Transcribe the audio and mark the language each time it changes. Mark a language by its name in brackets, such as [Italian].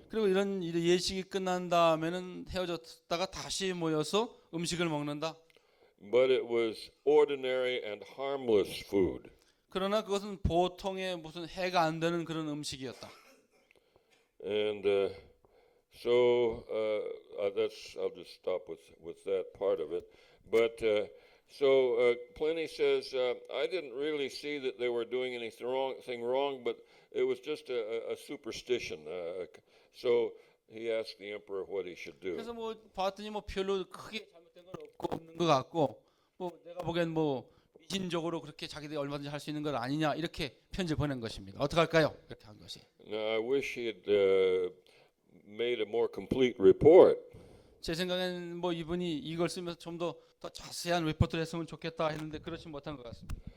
[Korean] 그리고 이런 예식이 끝난 다음에는 헤어졌다가 다시 모여서 음식을 먹는다. [English] But it was ordinary and harmless food. [Korean] 그러나 그것은 보통의 무슨 해가 안 되는 그런 음식이었다. [English] And so I'll just stop with that part of it. But so Pliny says, I didn't really see that they were doing anything wrong, but it was just a superstition. So he asked the emperor what he should do. [Korean] 그래서 뭐 봤더니 뭐 별로 크게 잘못된 건 없는 것 같고, 뭐 내가 보기엔 뭐 미신적으로 그렇게 자기들이 얼마든지 할 수 있는 건 아니냐 이렇게 편지를 보낸 것입니다. 어떻게 할까요? 이렇게 한 것이. [English] Now I wish he had made a more complete report. [Korean] 제 생각에는 뭐 이분이 이걸 쓰면서 좀 더 자세한 리포트를 했으면 좋겠다 했는데 그렇지 못한 것 같습니다.